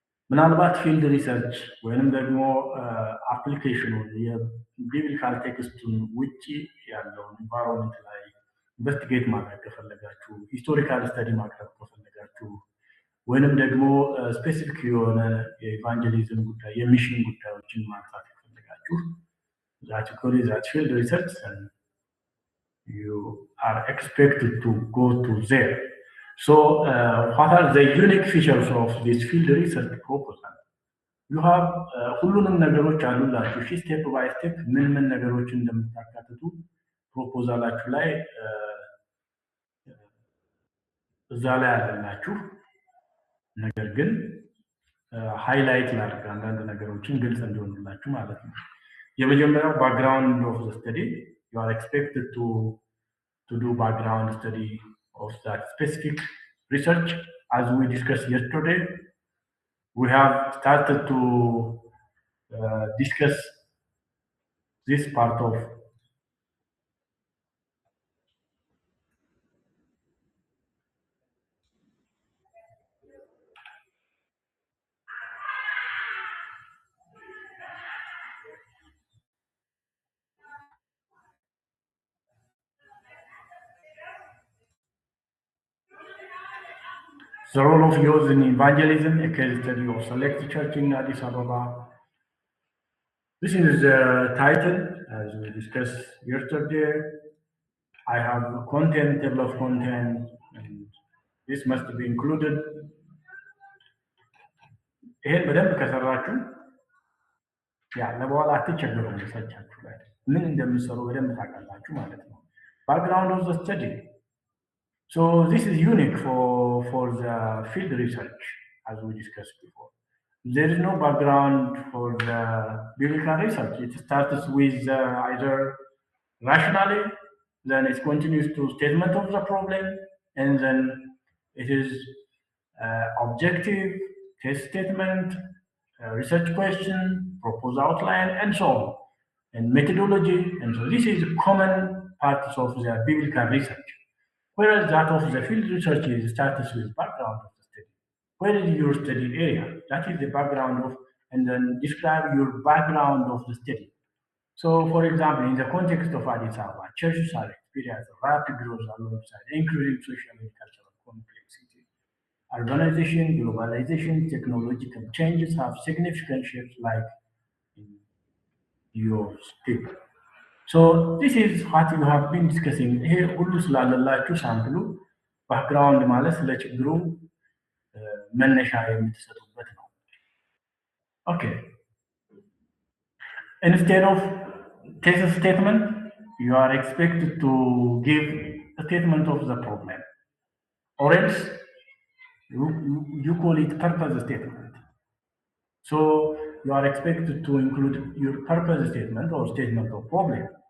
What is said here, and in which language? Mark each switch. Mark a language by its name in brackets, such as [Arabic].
[Amharic] ምናልባት ፊልድ ሪሰርች ወይንም ደግሞ አፕሊኬሽኑን የቢብሊካል ቴክስቱን ውጪ ያለውን ኢንቫይሮንመንት ላይ ኢንቨስቲጌት ማድረግ ከፈለጋችሁ፣ ሂስቶሪካል ስተዲ ማቅረብ ከፈለጋችሁ፣ ወይንም ደግሞ ስፔሲፊክ የሆነ የኢቫንጀሊዝም ጉዳይ የሚሽን ጉዳዮችን ማንሳት ከፈለጋችሁ [English] that field research and you are expected to go to there. So what are the unique features of this field research proposal? You have [Amharic] ሁሉንም ነገሮች አሉላችሁ። ስቴፕ ባይ ስቴፕ ምን ነገሮች እንደምታካትቱ ፕሮፖዛላችሁ ላይ እዛ ላይ አለላችሁ። ነገር ግን ሃይላይት ላድርግ አንዳንድ ነገሮችን ግልጽ እንዲሆኑላችሁ ማለት ነው። የመጀመሪያው ባክግራውንድ ኦፍ ዘ ስተዲ [English] you are expected to do background study of that specific research. As we discussed yesterday, we have started to discuss this part of the role of youth in evangelism, a case study of Select Church in Addis Ababa. This is the title, as we discussed yesterday. I have content, table of content, and this must be included. [Amharic] ይሄን በደንብ ከሰራችሁ ለበኋላ አትቸገሩም። ሪሰርቻችሁ ላይ ምን እንደምትሰሩ በደንብ ታውቃላችሁ ማለት ነው። [English] Background of the study. So this is unique for the field research, as we discussed before. There is no background for the biblical research. It starts with either rationally, then it continues to statement of the problem, and then it is objective, case statement, research question, proposed outline, and so on, and methodology. And so this is common parts of the biblical research. Whereas that of the field research is starts with background of the study. Where is your study area? That is the background of, and then describe your background of the study. So, for example, in the context of Addis Ababa, churches are experiencing rapid growth alongside increasing social and cultural complexity. Urbanization, globalization, technological changes have significant shifts like in your people. So this is what you have been discussing. [Amharic] ይሄ ሁሉ ስላለላችሁ ሳምፕሉ ባክግራውንድ ማለት ለችግሩ መነሻ የምትሰጡበት ነው። [English] ኦኬ ኢንስቴድ ኦፍ thesis statement, you are expected to give a statement of the problem, or else you call it purpose statement. So you are expected to include your purpose statement or statement of problem.